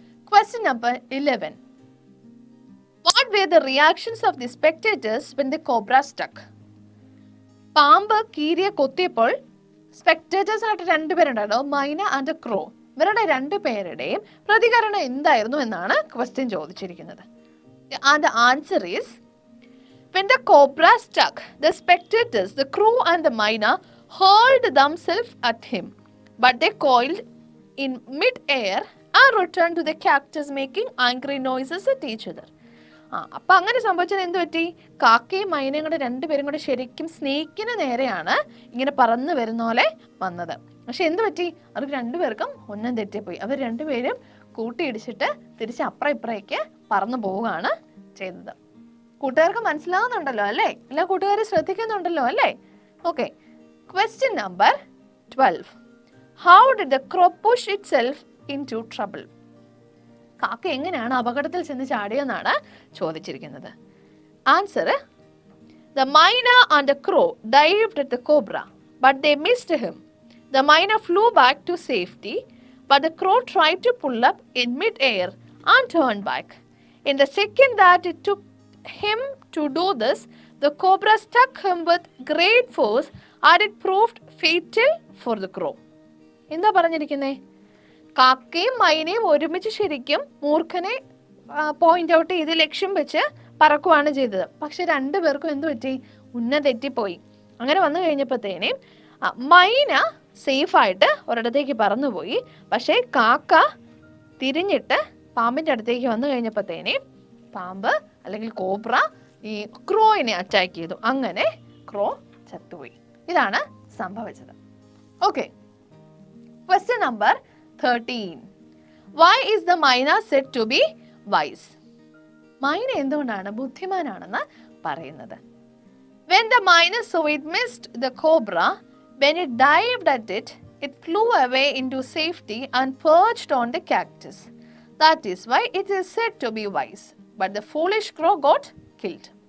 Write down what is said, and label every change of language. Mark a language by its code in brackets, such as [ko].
[en] Question number 11. What were the reactions of the spectators when the cobra struck? [ml] പാമ്പ് കീരിയെ കൊത്തിയപ്പോൾ spectators ആയിട്ട് രണ്ടുപേരുണ്ടായിരുന്നു, മൈന and ക്രോ. ഇവരുടെ രണ്ടുപേരുടെയും പ്രതികരണം എന്തായിരുന്നു എന്നാണ് ക്വസ്റ്റ്യൻ ചോദിച്ചിരിക്കുന്നത്. [en] And the answer is, when the cobra struck, the spectators, the crew and the myna hurled themselves at him, but they coiled in mid-air and returned to the cactus making angry noises at each other. [ml] അപ്പം അങ്ങനെ സംഭവിച്ചത് എന്ത് പറ്റി? കാക്കയും മൈനയും കൂടെ രണ്ടുപേരും കൂടെ ശരിക്കും സ്നേക്കിന് നേരെയാണ് ഇങ്ങനെ പറന്ന് വരുന്ന പോലെ വന്നത്. പക്ഷെ എന്ത് പറ്റി? അവർക്ക് രണ്ടുപേർക്കും ഒന്നും തെറ്റിപ്പോയി. അവർ രണ്ടുപേരും കൂട്ടിയിടിച്ചിട്ട് തിരിച്ച് അപ്പുറം ഇപ്പുറേക്ക് പറന്നു പോവുകയാണ് ചെയ്തത്. കൂട്ടുകാർക്ക് മനസ്സിലാവുന്നുണ്ടല്ലോ അല്ലേ? എല്ലാ കൂട്ടുകാരും ശ്രദ്ധിക്കുന്നുണ്ടല്ലോ അല്ലേ? Okay. [en] Question number 12. How did the crow push itself into trouble? [ml] കാക്ക എങ്ങനെയാണ് അപകടത്തിൽ ചെന്ന് ചാടിയെന്നാണ് ചോദിച്ചിരിക്കുന്നത്. [en] Answer: the myna and the crow dived at the cobra, but they missed him. The myna flew back to safety, but the crow tried to pull up in mid-air and turn back. In the second that it took him to do this, the cobra struck him with great force and it proved fatal for the crow. [ml] എന്താ പറഞ്ഞിരിക്കുന്നേ? കാക്കയും മൈനയും ഒരുമിച്ച് ശരിക്കും മൂർഖനെ point out ചെയ്ത് ലക്ഷ്യം വെച്ച് പറക്കുവാണ് ചെയ്തത്. പക്ഷെ രണ്ടുപേർക്കും എന്ത് പറ്റി? ഉന്നം തെറ്റിപ്പോയി. അങ്ങനെ വന്നു കഴിഞ്ഞപ്പോഴത്തേനും മൈന സേഫായിട്ട് ഒരിടത്തേക്ക് പറന്നുപോയി. പക്ഷേ കാക്ക തിരിഞ്ഞിട്ട് പാമ്പിൻ്റെ അടുത്തേക്ക് വന്നു കഴിഞ്ഞപ്പോഴത്തേനെ പാമ്പ് അല്ലെങ്കിൽ കോബ്ര ഈ ക്രോയിനെ അറ്റാക്ക് ചെയ്തു. അങ്ങനെ ക്രോ ചത്തുപോയി. ഇതാണ് സംഭവിച്ചത്. Okay. [en] Question number 13. Why is the myna said to be wise? [ml] മൈന എന്തുകൊണ്ടാണ് ബുദ്ധിമാനാണെന്ന് പറയുന്നത്? [en] When the myna saw it missed the cobra, when it dived at it, it flew away into safety and perched on the cactus. That is why it is said to be wise. But the foolish crow got killed.